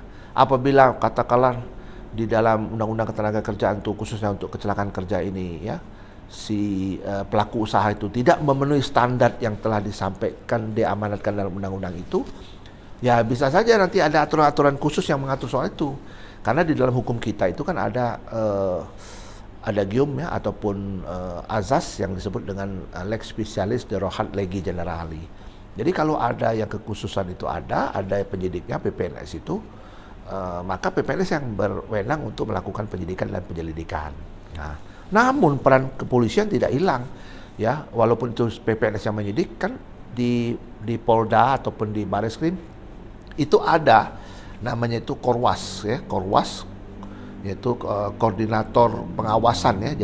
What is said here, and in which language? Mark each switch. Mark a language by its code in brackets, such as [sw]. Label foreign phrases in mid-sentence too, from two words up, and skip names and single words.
[id] Apabila katakanlah di dalam Undang-Undang Ketenagakerjaan itu khususnya untuk kecelakaan kerja ini ya, si pelaku usaha itu tidak memenuhi standar yang telah disampaikan, diamanatkan dalam undang-undang itu, ya bisa saja nanti ada aturan-aturan khusus yang mengatur soal itu. Karena di dalam hukum kita itu kan ada gium ya, ataupun azas yang disebut dengan [la] lex specialis de rohat legi generali. [id] Jadi kalau ada yang kekhususan itu ada penyidiknya PPNS itu, maka PPNS yang berwenang untuk melakukan penyidikan dan penyelidikan. Nah, namun peran kepolisian tidak hilang ya, walaupun itu PPNS yang menyidik kan di Polda ataupun di Bareskrim itu ada namanya itu Korwas ya, Korwas yaitu koordinator pengawasan ya.